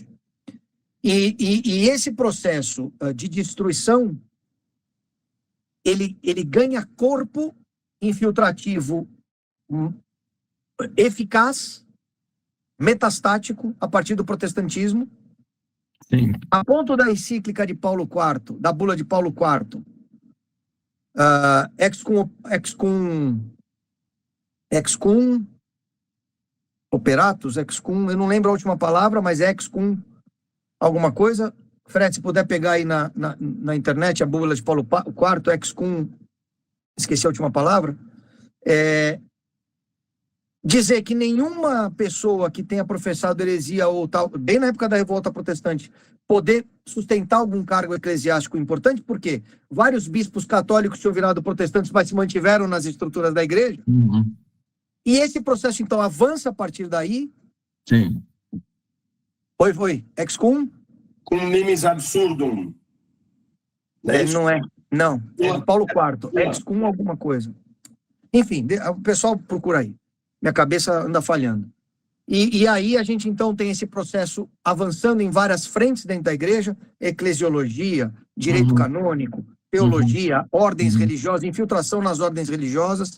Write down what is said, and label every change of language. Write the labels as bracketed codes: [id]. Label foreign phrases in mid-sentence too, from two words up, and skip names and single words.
[pt] E esse processo de destruição, ele ganha corpo infiltrativo eficaz, metastático, a partir do protestantismo. Sim. A ponto da encíclica de Paulo IV, da bula de Paulo IV, [la] ex cum operatus, ex cum, [pt] eu não lembro a última palavra, mas ex cum alguma coisa. Fred, se puder pegar aí na internet a bula de Paulo IV, [la] ex cum, [pt] esqueci a última palavra, dizer que nenhuma pessoa que tenha professado heresia ou tal, bem na época da Revolta Protestante, poder sustentar algum cargo eclesiástico importante, porque vários bispos católicos tinham virado protestantes, mas se mantiveram nas estruturas da igreja. Uhum. E esse processo, então, avança a partir daí. Sim. Foi. [la] Ex cum? Cum nimis absurdum. [pt] Não é isso? Não é. Não, é do Paulo IV. [la] Ex cum [pt] alguma coisa. Enfim, o pessoal procura aí. Minha cabeça anda falhando. E aí a gente, então, tem esse processo avançando em várias frentes dentro da igreja: eclesiologia, direito canônico, teologia, ordens religiosas, infiltração nas ordens religiosas.